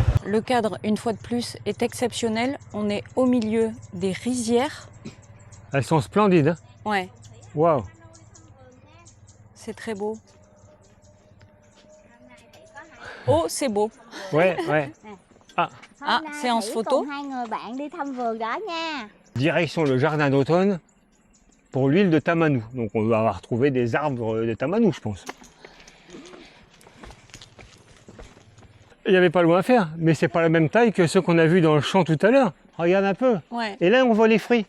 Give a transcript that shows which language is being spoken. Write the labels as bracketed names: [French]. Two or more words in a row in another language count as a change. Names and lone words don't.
[French] Le cadre, une fois de plus, est exceptionnel. On est au milieu des rizières. Elles sont splendides. Hein. Ouais, Waouh. c'est très beau. Oh, c'est beau. Ouais, ouais. Ah, séance photo. [Vietnamese] Còn hai người bạn đi thăm vườn đó nha. [French] Direction le jardin d'automne pour l'huile de Tamanou. Donc on va retrouver des arbres de Tamanou, je pense. Il n'y avait pas loin à faire, mais c'est pas la même taille que ceux qu'on a vus dans le champ tout à l'heure. Regarde un peu. Ouais. Et là, on voit les fruits.